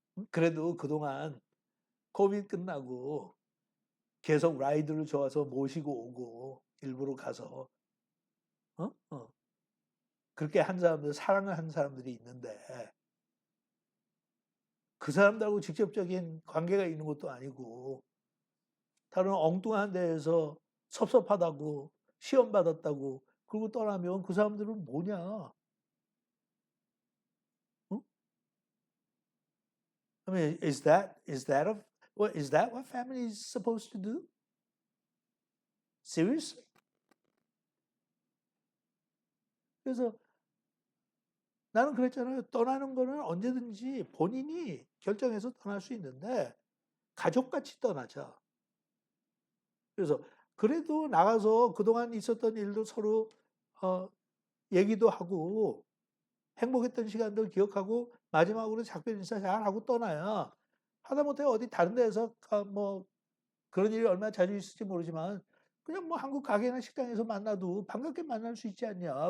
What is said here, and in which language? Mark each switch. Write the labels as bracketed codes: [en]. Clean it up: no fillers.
[ko] 그래도 그동안 코비드 끝나고 계속 라이드를 좋아서 모시고 오고 일부러 가서 그렇게 한 사람들 사랑을 한 사람들이 있는데 그 사람들하고 직접적인 관계가 있는 것도 아니고 다른 엉뚱한 데에서 섭섭하다고 시험 받았다고 그러고 떠나면 그 사람들은 뭐냐? 어? [en] I mean, is that what family is supposed to do? Seriously? [ko] 그래서 나는 그랬잖아요. 떠나는 거는 언제든지 본인이 결정해서 떠날 수 있는데 가족같이 떠나자. 그래서 그래도 나가서 그동안 있었던 일도 서로 어, 얘기도 하고 행복했던 시간들 기억하고 마지막으로 작별 인사 잘하고 떠나야 하다못해 어디 다른 데에서 뭐 그런 일이 얼마나 자주 있을지 모르지만 그냥 뭐 한국 가게나 식당에서 만나도 반갑게 만날 수 있지 않냐.